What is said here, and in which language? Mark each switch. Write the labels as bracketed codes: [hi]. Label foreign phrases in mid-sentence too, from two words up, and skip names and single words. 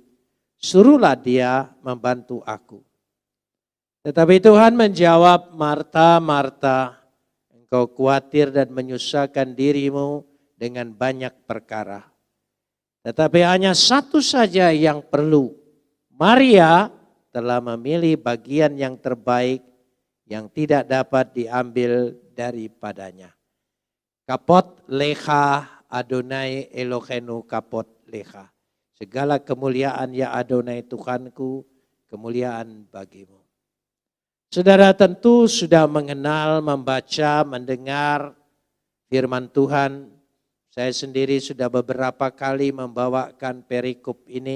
[id] Suruhlah dia membantu aku. Tetapi Tuhan menjawab, Marta, Marta, Engkau khawatir dan menyusahkan dirimu dengan banyak perkara. Tetapi hanya satu saja yang perlu. Maria telah memilih bagian yang terbaik yang tidak dapat diambil daripadanya. [he] כבוד לך אדוני אלוהינו כבוד לך. [id] Segala kemuliaan ya Adonai Tuhanku, kemuliaan bagimu. Saudara tentu sudah mengenal, membaca, mendengar firman Tuhan. Saya sendiri sudah beberapa kali membawakan perikop ini.